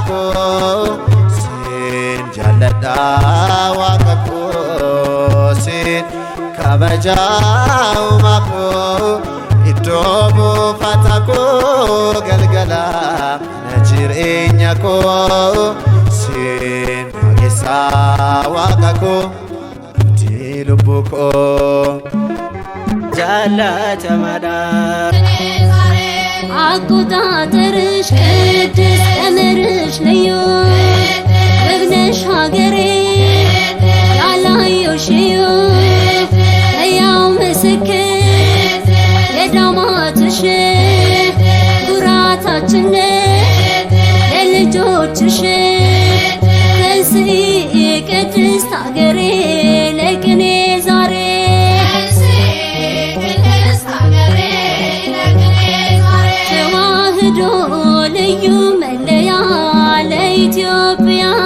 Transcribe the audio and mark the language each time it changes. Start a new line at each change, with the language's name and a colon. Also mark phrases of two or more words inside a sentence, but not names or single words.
Oromo: koo siin jaalladha waaqa koo siin kabajaa uumaa koo iddoo buufata koo galgala na jireenya koo siin waaqessaa waaqa koo abdii lubbu koo. Jaallatamaadha
Amharic: አቆጣጠርሽ ቅድስ ቀመርሽ ልዩ ውብ ነሽ ሀገሬ ያላየሽው ሕያው ምስክር የዳማትሽ ኩራታችን ለልጆችሽ ተንሥኢ ቅድስት ሀገሬ ለቅኔ ዛሬ ተዋህዶ ልዩ መለያ ለኢትዮጵያ